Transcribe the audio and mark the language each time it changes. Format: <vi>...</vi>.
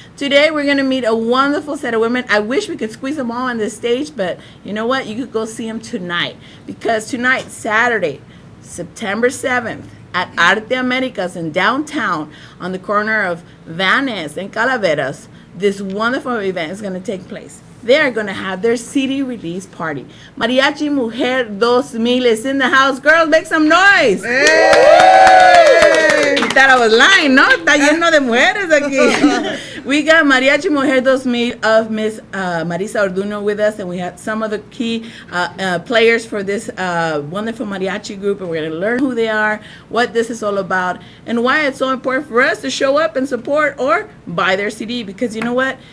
<en>Today we're going to meet a wonderful set of women. I wish we could squeeze them all on this stage, but you know what? You could go see them tonight, because tonight, Saturday, September 7th, at Arte Americas in downtown on the corner of Van Ness and Calaveras, this wonderful event is going to take place. They are going to have their CD release party. Mariachi Mujer 2000 is in the house. Girls, make some noise. Hey! You thought I was lying,</en> <es>¿no? Está lleno de mujeres aquí.</es> <en>We got Mariachi Mujer 2000 of Miss Marisa Orduno with us, and we had some of the key players for this wonderful mariachi group, and we're going to learn who they are, what this is all about, and why it's so important for us to show up and support or buy their CD, because you know what?</en>